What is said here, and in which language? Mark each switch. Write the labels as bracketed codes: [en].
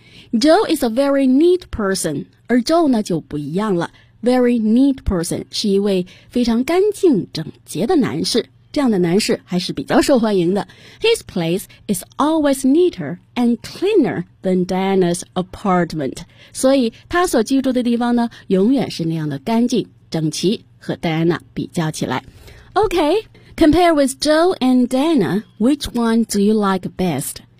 [en] Joe is a very neat person [zh] 而 Joe 呢就不一样了 [en] Very neat person [zh] 是一位非常干净整洁的男士这样的男士还是比较受欢迎的。 [en] His place is always neater and cleaner than Diana's apartment. [zh] 所以他所居住的地方呢永远是那样的干净整齐和 Diana 比较起来。 [en] Okay, compare with Joe and Diana, which one do you like best?